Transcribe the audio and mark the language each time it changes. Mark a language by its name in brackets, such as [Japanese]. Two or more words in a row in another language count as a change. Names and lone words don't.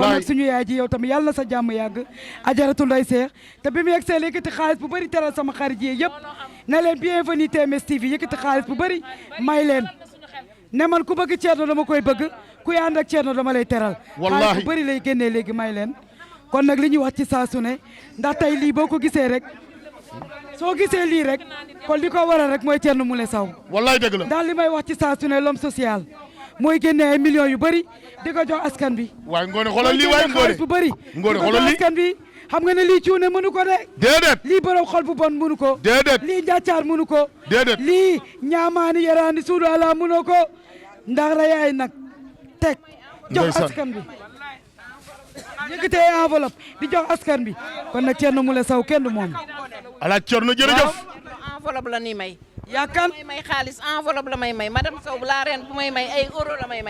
[Wolof] kon nag suñu yaay ji yow tamit yàlla na sa jàmm yàgg ajaratu Ndey Cheikh te bi mu yegg see yëkkati xaalis bu bëri teral sama xarit yi yëpp ne leen bienvenue TMS TV yëkkati xaalis bu bëri may leen ne man ku bëgg Thierno dama koy bëgg ku ànd ak Thierno dama lay teral xaalis bu bëri lay génnee léegi may leen kon nag li ñuy wax ci saa su ne ndax tey lii boo ko gisee rek soo gisee lii rek kon li ko waral rek mooy Thierno Moule Sow wallaay dëgg la ndax li may wax ci saa su ne [French] l'homme social [Wolof] mooy génne ay millions yu bëri di ko jox askan bi waaye ngoone xoolal lii waaye ngoone bu bëri ngoone di ko xoolal jox lii askan bi xam nga ne lii cuune mënu ko de déedéet lii borom xol bu bon mënu ko déedéet lii njàccaar mënu ko déedéet lii ñaamaani yaraani suudu ala mënoo ko ndax rayaay nag teg jox askan bi yëkkatee enveloppe di jox askan bi kon nag Thierno Moule Sow kenn du moom alaaj Thierno jërëjëf enveloppe la ni may yaakaar may xaalis enveloppe la may madame Sow laa reen bu may ay euro la may